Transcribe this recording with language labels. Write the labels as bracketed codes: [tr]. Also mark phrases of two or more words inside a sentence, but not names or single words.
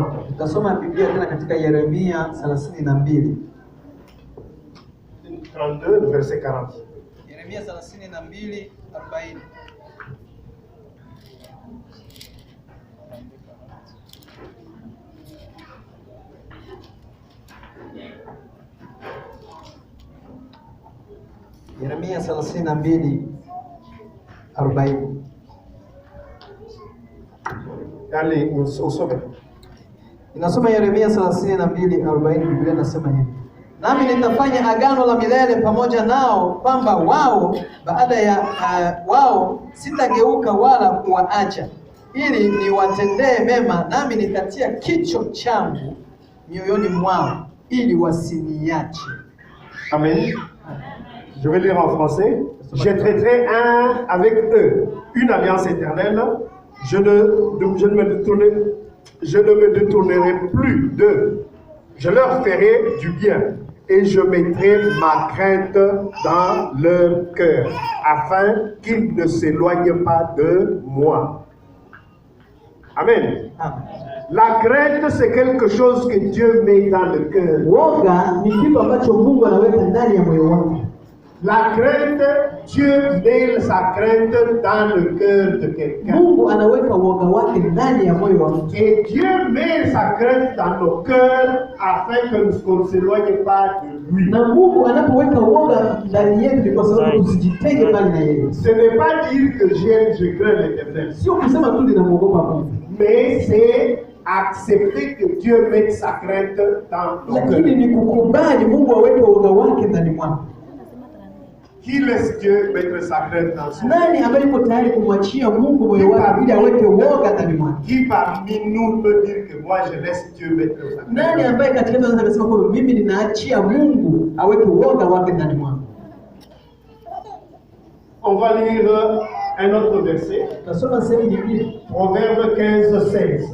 [sw] Tutasoma Biblia tena katika Yeremia 32. [fr] 32, verset 40. Yeremia 32, 40. Yeremia 32, 40. Allez, au sommet. [sw] Inasoma Yeremia 32:40. Biblia inasema hivi: nami nitafanya agano la milele pamoja nao, kwamba wao baada ya wao sitageuka wala kuwaacha, ili niwatendee mema, nami nitatia kicho changu mioyoni mwao, ili wasiniache. Amen. [fr] Je vais lire en français. Je traiterai avec eux une alliance éternelle. Je ne me détournerai plus d'eux. Je leur ferai du bien et je mettrai ma crainte dans leur cœur, afin qu'ils ne s'éloignent pas de moi. Amen. Amen. La crainte, c'est quelque chose que Dieu met dans le cœur. [sw] Woga ni kitu ambacho Mungu anaweka ndani ya moyo wako. [fr] La crainte, Dieu met sa crainte dans le cœur de quelqu'un. [sw] Mungu anaweka woga wake ndani ya moyo wa mtu. [fr] Et Dieu met sa crainte dans nos cœurs afin qu'on ne s'éloigne pas de lui. [sw] Na Mungu anapoweka woga ndani yetu ni kwa sababu tusijitenge mbali na yeye. [fr] Ce n'est pas dire que je crains l'Éternel, [sw] Sio kusema tu ninamwogopa Mungu, [fr] mais c'est accepter que Dieu mette sa crainte dans nos [sw] lakini [fr] cœurs. [sw] ni kukubali Mungu aweke woga wake ndani mwako. [fr] Qui laisse Dieu mettre sa crainte dans son cœur? [sw] Nani ambaye yuko tayari kumwachia Mungu moyo wake ili aweke woga ndani mwake? [fr] Qui parmi nous peut dire que moi je laisse Dieu mettre sa crainte? [sw] Nani ambaye katika anaweza kusema kwamba mimi ninaachia Mungu aweke woga wake ndani mwangu? [fr] On va lire un autre verset. [sw] Tasoma sehemu nyingine, [fr] Proverbe 15:16.